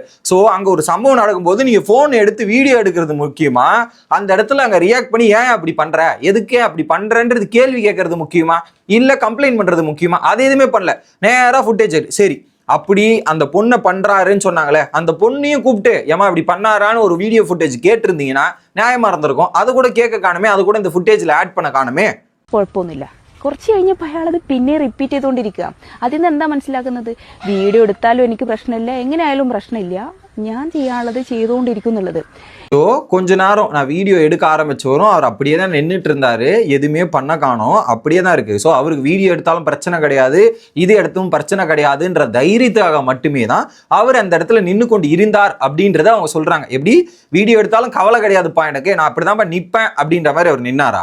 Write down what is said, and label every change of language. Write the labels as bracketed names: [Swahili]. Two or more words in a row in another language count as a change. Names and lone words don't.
[Tamil] ஸோ அங்கே ஒரு சம்பவம் நடக்கும்போது நீங்கள் ஃபோன் எடுத்து வீடியோ எடுக்கிறது முக்கியமா, அந்த இடத்துல அங்கே ரியாக்ட் பண்ணி ஏன் அப்படி பண்ணுற, எதுக்கே அப்படி பண்ணுறன்றது கேள்வி கேட்கறது முக்கியமா, இல்லை கம்ப்ளைண்ட் பண்ணுறது முக்கியமா? அது எதுவுமே பண்ணல, நேராக ஃபுட்டேஜ் சரி. அப்படி அந்த பொண்ணை பண்றாருன்னு சொன்னாங்களே, அந்த பொண்ணையும் கூப்பிட்டு ஏமா இப்படி பண்ணாரான்னு ஒரு [English] video footage [Tamil] கேட்டிருந்தீங்கன்னா நியாயமா இருந்திருக்கும். அது கூட கேட்க காணுமே, அது கூட இந்த ஃபுட்டேஜில் ஆட் பண்ண காணுமே. [Malayalam] കുഴപ്പമൊന്നുമില്ല. കുറച്ച് കഴിഞ്ഞപ്പോൾ അയാളത് പിന്നെ റിപ്പീറ്റ് ചെയ്തുകൊണ്ടിരിക്കുക. അതിൽ നിന്ന് എന്താ മനസ്സിലാക്കുന്നത്, വീഡിയോ എടുത്താലും എനിക്ക് പ്രശ്നമില്ല, എങ്ങനെയായാലും പ്രശ്നമില്ല, ഞാൻ ചെയ്യാനുള്ളത് ചെയ്തുകൊണ്ടിരിക്കുന്നുള്ളത്. [Tamil] ஸோ கொஞ்ச நேரம் நான் வீடியோ எடுக்க ஆரம்பிச்சவரும் அவர் அப்படியே தான் நின்றுட்டு இருந்தாரு, எதுவுமே பண்ண காணோம், அப்படியே தான் இருக்கு. ஸோ அவருக்கு வீடியோ எடுத்தாலும் பிரச்சனை கிடையாது, இது எடுத்தும் பிரச்சனை கிடையாதுன்ற தைரியத்துக்காக மட்டுமே தான் அவர் அந்த இடத்துல நின்று கொண்டு இருந்தார் அப்படின்றத அவங்க சொல்றாங்க. எப்படி வீடியோ எடுத்தாலும் கவலை கிடையாதுப்பா எனக்கு, நான் அப்படிதான் நிற்பேன் அப்படின்ற மாதிரி அவர் நின்னாரா?